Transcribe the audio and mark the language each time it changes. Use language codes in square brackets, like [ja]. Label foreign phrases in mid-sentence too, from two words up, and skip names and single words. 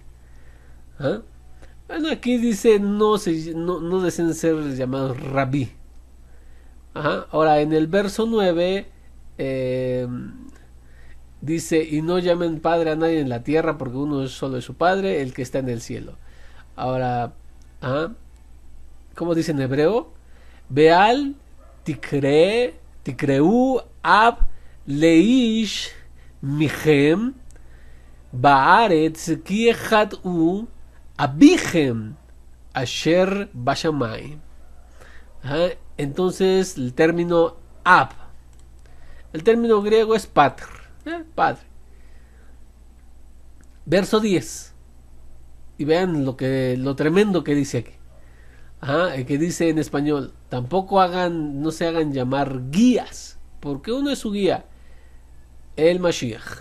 [es] Bueno, aquí dice no deseen ser llamados rabí. Ahora en el verso 9 dice: y no llamen padre a nadie en la tierra, porque uno solo es su padre, el que está en el cielo. Ahora, ¿cómo dice en hebreo? [he] ואל תקראו אב לאיש מכם בארץ כי אחד הוא אביכם אשר בשמים. [es] Entonces el término ab, El término griego es pater, padre. Verso 10. Y vean lo tremendo que dice aquí. Que dice en español, tampoco no se hagan llamar guías, porque uno es su guía, el Mashiach.